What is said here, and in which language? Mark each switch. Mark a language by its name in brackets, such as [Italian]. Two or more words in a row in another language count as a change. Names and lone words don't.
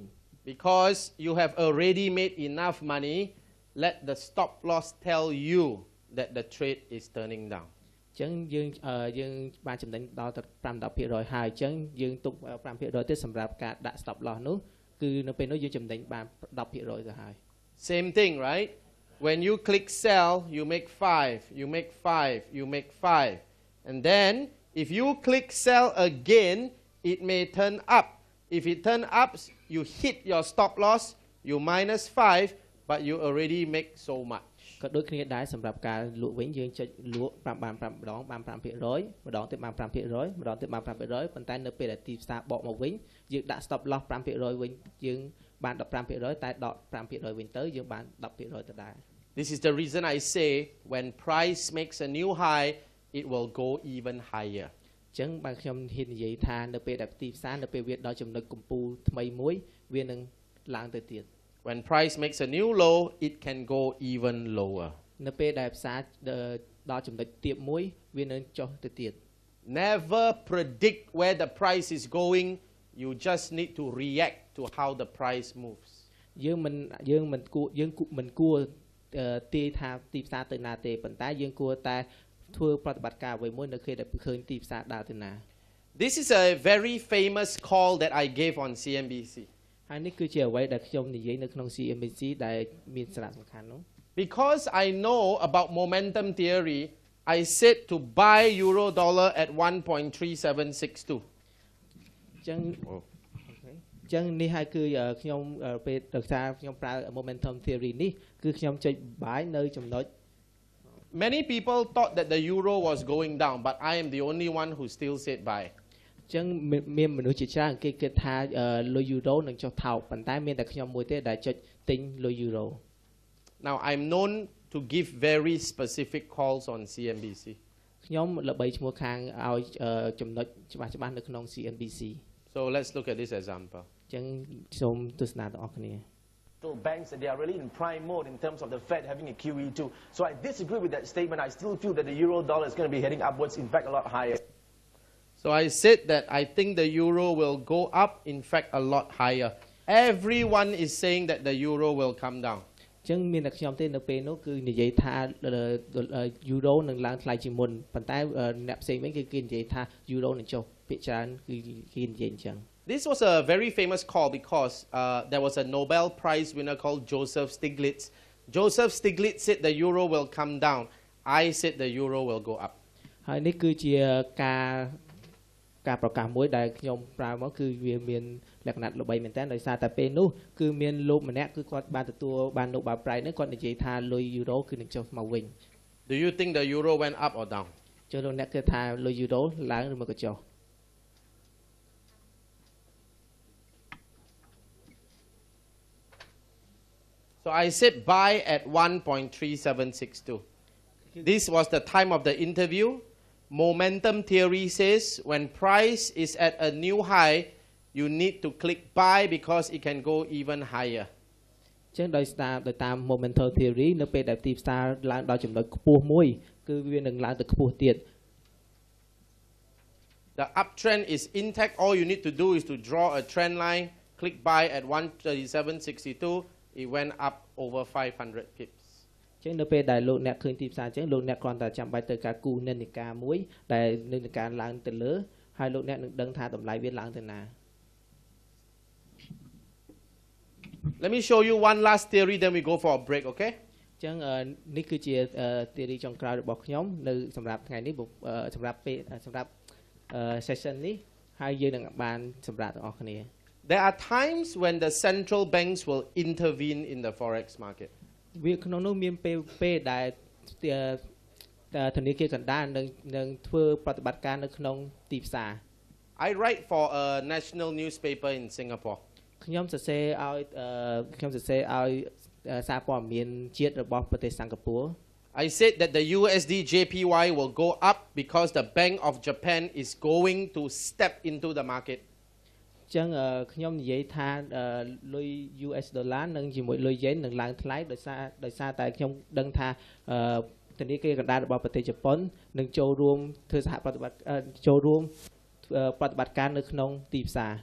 [English] Because you have already made enough money, let the stop loss tell you that the trade is turning down. [Khmer] ចឹងយើងបានចំណេញដល់ទៅ 5-10% ហើយចឹងយើងទុក 5% ទៀតសម្រាប់ការដាក់ [English] stop loss [Khmer] នោះគឺនៅពេលនោះយើងចំណេញបាន 10% ទៅហើយ [English] Same thing, right? When you click sell, you make 5, you make 5, you make 5. And then if you click sell again, it may turn up. If it turn up, you hit your stop loss, you minus 5, but you already make so much. [Khmer] ក៏ដូចគ្នាដែរសម្រាប់ការលក់វិញយើងចុចលក់បាន 5 ម្ដងបាន 5% ម្ដងទៀតបាន 5% ម្ដងទៀតបាន 5% ប៉ុន្តែនៅពេលដែលទីផ្សារបកមកវិញយើងដាក់ [English] stop loss [Khmer] 5% វិញយើងបាន 15% តែដក 5% វិញទៅយើងបាន 10% ទៅដែរ [English] This is the reason I say when price makes a new high, it will go even higher. [Khmer] ចឹងបើខ្ញុំហ៊ាននិយាយថានៅពេលដែលទីផ្សារនៅពេលវាដល់ចំណុចកំពូលថ្មីមួយវានឹងឡើងទៅទៀត [English] When price makes a new low, it can go even lower. [Khmer] នៅពេលដែលផ្សារដល់ចំណុចទាបមួយវានឹងចុះទៅទៀត [English] Never predict where the price is going. You just need to react to how the price moves. [Khmer] យើងមិនគួរទាយថាទីផ្សារទៅណាទេប៉ុន្តែយើងគួរតែធ្វើប្រតិបត្តិការអ្វីមួយនៅពេលដែលឃើញទីផ្សារដើរទៅណា [English] This is a very famous call that I gave on CNBC. [Khmer] ហើយនេះគឺជាអ្វីដែលខ្ញុំនិយាយនៅក្នុង CNBC ដែលមានសារៈសំខាន់នោះ [English] Because I know about momentum theory, I said to buy euro dollar at 1.3762. [Khmer] ចឹងនេះហើយគឺខ្ញុំពេលដោយសារខ្ញុំប្រើ [English] momentum theory [Khmer] នេះគឺខ្ញុំចុច buy នៅចំណុច [English] Many people thought that the euro was going down, but I am the only one who still said buy. [Khmer] ចឹងមានមនុស្សជាច្រើនគេគិតថាលុយ euro នឹងចុះថោកប៉ុន្តែមានតែខ្ញុំមួយទេដែលចុចទិញលុយ euro [English] Now I'm known to give very specific calls on CNBC. [Khmer] ខ្ញុំល្បីឈ្មោះខាងឲ្យចំណុចច្បាស់ៗនៅក្នុង CNBC [English] So let's look at this example. [Khmer] ចឹងសូមទស្សនាទាំងអស់គ្នា [English] Banks that they are really in prime mode in terms of the Fed having a QE2. So I disagree with that statement. I still feel that the euro dollar is going to be heading upwards, in fact, a lot higher. So I said that I think the euro will go up, in fact, a lot higher. Everyone is saying that the euro will come down. [Khmer] ចឹងមានតែខ្ញុំទេនៅពេលនោះគឺនិយាយថា euro នឹងឡើងថ្លៃជាងមុនប៉ុន្តែអ្នកផ្សេងវិញគេនិយាយថា euro នឹងចុះភាគច្រើនគឺគេនិយាយអញ្ចឹង [English] This was a very famous call because there was a Nobel Prize winner called Joseph Stiglitz. Joseph Stiglitz said the euro will come down. I said the euro will go up. [Khmer] ហើយនេះគឺជាការប្រកាសមួយដែលខ្ញុំប្រើមកគឺវាមានលក្ខណៈល្បីមែនតើដោយសារតែពេលនោះគឺមានលោកម្នាក់គឺគាត់បានទទួលបាន Nobel Prize នេះគាត់និយាយថាលុយ euro គឺនឹងចុះមកវិញ [English] Do you think the euro went up or down? [Khmer] ចុះលោកអ្នកគិតថាលុយ euro ឡើងឬមកក៏ចុះ [English] So I said buy at 1.3762. This was the time of the interview. Momentum theory says when price is at a new high, you need to click buy because it can go even higher. [Khmer] ចឹងដោយតាម [English] momentum theory [Khmer] នៅពេលដែលទីផ្សារឡើងដល់ចំណុចខ្ពស់មួយគឺវានឹងឡើងទៅខ្ពស់ទៀត [English] The uptrend is intact. All you need to do is to draw a trend line, click buy at 137.62. It went up over 500 pips. [Khmer] ចឹងនៅពេលដែលលោកអ្នកឃើញទីផ្សារចឹងលោកអ្នកគ្រាន់តែចាំបាច់ទៅការគូនិន្នាការមួយដែលនិន្នាការឡើងទៅលើហើយលោកអ្នកនឹងដឹងថាតម្លៃវាឡើងទៅណា [English] Let me show you one last theory, then we go for a break, okay? [Khmer] ចឹងនេះគឺជា theory ចុងក្រោយរបស់ខ្ញុំនៅសម្រាប់ថ្ងៃនេះសម្រាប់ session នេះហើយយើងនឹងបានសម្រាប់ទាំងអស់គ្នា [English] There are times when the central banks will intervene in the forex market. [Khmer] វាក្នុងនោះមានពេលដែលធនាគារកណ្ដាលនឹងធ្វើប្រតិបត្តិការនៅក្នុងទីផ្សារ [English] I write for a national newspaper in Singapore. [Khmer] ខ្ញុំសរសេរឲ្យសារព័ត៌មានជាតិរបស់ប្រទេសសិង្ហបុរី [English] I said that the USD JPY will go up because the Bank of Japan is going to step into the market. [Khmer] ចឹងខ្ញុំនិយាយថាលុយ US ដុល្លារនឹងជាមួយលុយ yen នឹងឡើងថ្លៃដោយសារតែខ្ញុំដឹងថាធនាគារកណ្ដាលរបស់ប្រទេសជប៉ុននឹងចូលរួមធ្វើសហប្រតិបត្តិចូលរួមប្រតិបត្តិការនៅក្នុងទីផ្សារ